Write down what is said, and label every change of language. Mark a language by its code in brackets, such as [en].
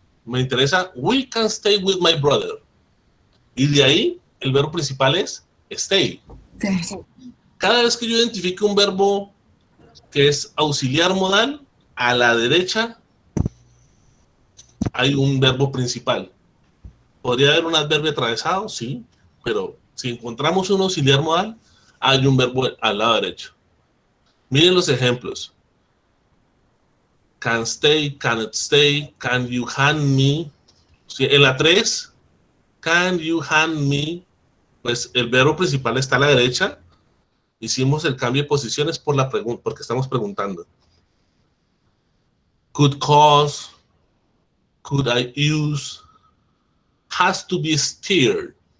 [es] Me interesa, [en] we can stay with my brother. [es] Y de ahí, el verbo principal es stay. Sí. Cada vez que yo identifique un verbo que es auxiliar modal, a la derecha hay un verbo principal. ¿Podría haber un adverbio atravesado? Sí, pero si encontramos un auxiliar modal, hay un verbo al lado derecho. Miren los ejemplos. [en] Can stay, cannot stay, can you hand me. [es] En la 3, [en] can you hand me, [es] pues el verbo principal está a la derecha. Hicimos el cambio de posiciones por la pregunta, porque estamos preguntando. [en] Could cause, could I use, has to be steered.